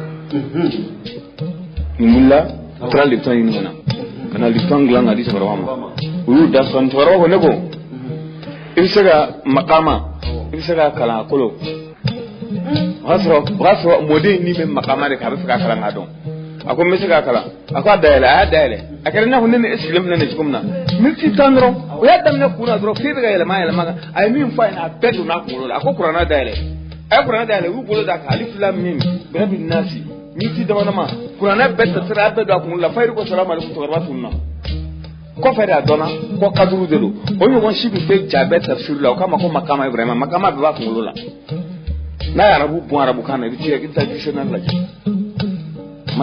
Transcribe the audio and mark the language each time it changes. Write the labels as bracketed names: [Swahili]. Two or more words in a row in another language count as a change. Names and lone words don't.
[Bambara] nin wulila a taara lipitɔn ɲini ka na lipitɔn dilan ka di cɛkɔrɔba ma u y'u da sɔn cɛkɔrɔba ko ne ko i bɛ se ka makama i bɛ se ka kalan a kolo o y'a sɔrɔ mɔden ni bɛ makama de kɛ a bɛ fɛ ka kalan k'a dɔn a ko n bɛ se k'a kalan a ko a dayɛlɛ a y'a dayɛlɛ a kɛra i n'a fɔ ne ni e sigilen filɛ nin ye cogo min na miniti 10 dɔrɔn o y'a daminɛ kun na dɔrɔn f'e bɛ ka yɛlɛma kan a ye min fɔ a ɲɛna a bɛɛ donna a kunkolo la a ko kuranɛ dayɛlɛ a ye kuranɛ dayɛlɛ u y'u bolo d'a kan [Arabic] الف لام ميم برب الناس [Bambara] miniti dama kuranɛ bɛɛ tɛsira a bɛɛ don a kunkolo la fayiri ko [Arabic] السلام عليكم [Bambara] cɛkɔrɔba tununa kɔfɛ de a dɔnna ko kaduru de don o ɲɔgɔn si tun tɛ ja bɛɛ tafsiri la o k'a ma ko Makama Ibrahima Makama bɛɛ b'a kunkolo la n'a ye arabu bɔn arabukan na i bɛ taa dictionnaire lajɛ ma